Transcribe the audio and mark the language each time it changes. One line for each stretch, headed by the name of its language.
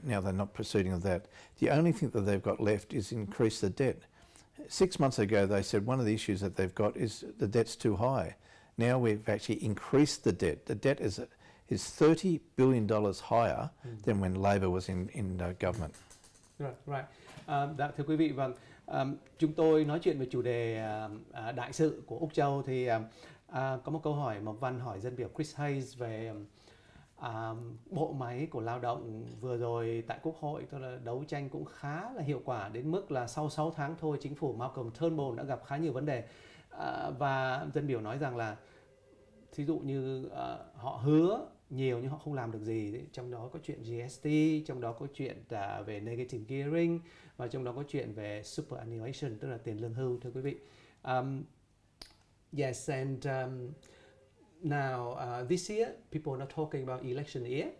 English: Now they're not proceeding with that. The only thing that they've got left is increase the debt. 6 months ago they said one of the issues that they've got is the debt's too high. Now we've actually increased the debt. The debt is $30 billion higher than when Labour was in government. Right.
Vietnamese: Dạ, thưa quý vị, vâng, chúng tôi nói chuyện về chủ đề đại sự của Úc Châu thì có một câu hỏi Mộc Văn hỏi dân biểu Chris Hayes về bộ máy của lao động vừa rồi tại Quốc hội, tức là đấu tranh cũng khá là hiệu quả đến mức là sau 6 tháng thôi chính phủ Malcolm Turnbull đã gặp khá nhiều vấn đề, và dân biểu nói rằng là thí dụ như họ hứa nhiều nhưng họ không làm được gì. Trong đó có chuyện GST, trong đó có chuyện về negative gearing, và trong đó có chuyện về superannuation, tức là tiền lương hưu, thưa quý vị.
English: Yes, and now this year people are not talking about election year.